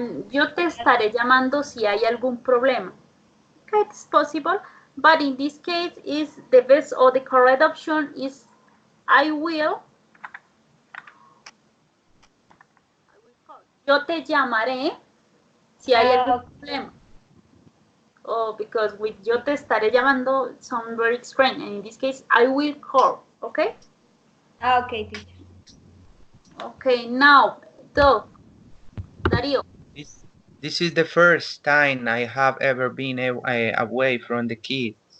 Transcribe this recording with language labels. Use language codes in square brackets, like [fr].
[es] Yo te estaré llamando si hay algún problema. [en] Okay, it's possible, but in this case, is the best or the correct option is I will. [es] Yo te llamaré si hay algún problema. [en] Oh, because with [es] yo te estaré llamando [en] sound very strange, and in this case, I will call. Okay. Okay, teacher. Okay, now, Darío. This is the first time I have ever been away from the kids.